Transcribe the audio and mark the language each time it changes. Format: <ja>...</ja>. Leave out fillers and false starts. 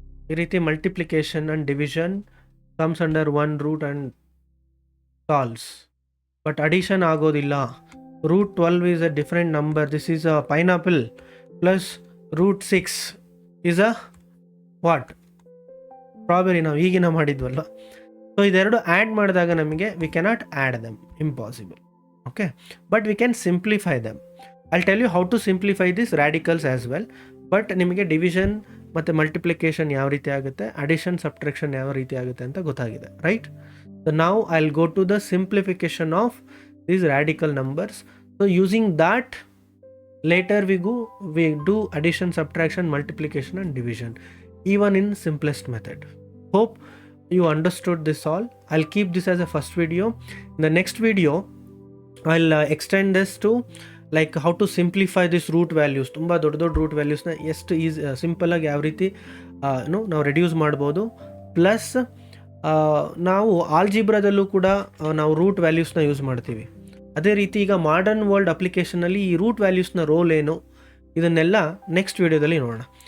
<kn>ಈ ರೀತಿ</kn> <en>multiplication and division comes under one root and solves. But addition</en> <kn>ಆಗೋದಿಲ್ಲ.</kn> <en>Root 12 is a different number. This is a pineapple plus root 6 is a what? Strawberry.</en> <kn>ನಾವು ಈಗಿನ ಮಾಡಿದ್ವಲ್ಲ.</kn> <en>so</en> <kn>ಇದೆರಡು add ಮಾಡಿದಾಗ ನಮಗೆ</kn> <en>We cannot add them, impossible. Okay, but we can simplify them. I'll tell you how to simplify this radicals as well.</en> <kn>But ನಿಮಗೆ division ಮತ್ತು multiplication ಯಾವ ರೀತಿ ಆಗುತ್ತೆ, ಅಡಿಷನ್ ಸಬ್ಟ್ರಾಕ್ಷನ್ ಯಾವ ರೀತಿ ಆಗುತ್ತೆ ಅಂತ ಗೊತ್ತಾಗಿದೆ, ರೈಟ್?</kn> <en>So ನಾವು I'll go to the simplification of these radical numbers. So using that, later we do addition, subtraction, multiplication and division, even in simplest method. Hope you understood this all. I'll keep this as a first video. In the next video I'll extend this to like how to simplify this root values.</en> <kn>ತುಂಬಾ ದೊಡ್ಡ root ವ್ಯಾಲ್ಯೂಸ್ನ ಎಷ್ಟು simple ಆಗಿ ಯಾವ ರೀತಿ ನಾವು reduce ಮಾಡ್ಬೋದು. Plus ನಾವು ಆಲ್ಜಿಬ್ರಾದಲ್ಲೂ ಕೂಡ ನಾವು ರೂಟ್ ವ್ಯಾಲ್ಯೂಸ್ನ ಯೂಸ್ ಮಾಡ್ತೀವಿ. ಅದೇ ರೀತಿ ಈಗ ಮಾಡರ್ನ್ ವರ್ಲ್ಡ್ ಅಪ್ಲಿಕೇಶನಲ್ಲಿ ಈ ರೂಟ್ ವ್ಯಾಲ್ಯೂಸ್ನ ರೋಲ್ ಏನು, ಇದನ್ನೆಲ್ಲ ನೆಕ್ಸ್ಟ್ ವೀಡಿಯೋದಲ್ಲಿ ನೋಡೋಣ.</kn>